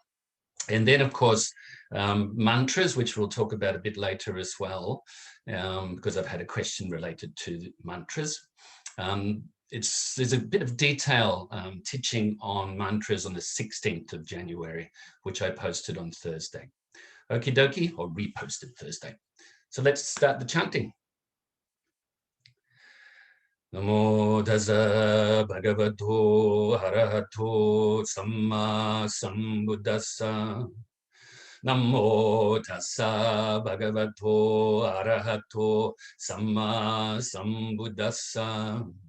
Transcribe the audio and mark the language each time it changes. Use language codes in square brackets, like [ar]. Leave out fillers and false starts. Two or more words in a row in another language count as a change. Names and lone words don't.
[en] And then, of course, mantras, which we'll talk about a bit later as well, because I've had a question related to mantras. There's a bit of detail teaching on mantras on the 16th of January, which I posted on Thursday. Okie dokie, or reposted Thursday. So let's start the chanting. [pi] Namo Tassa Bhagavato ArahatoSammaSambuddhassa. Namo Tassa Bhagavato ArahatoSammaSambuddhassa.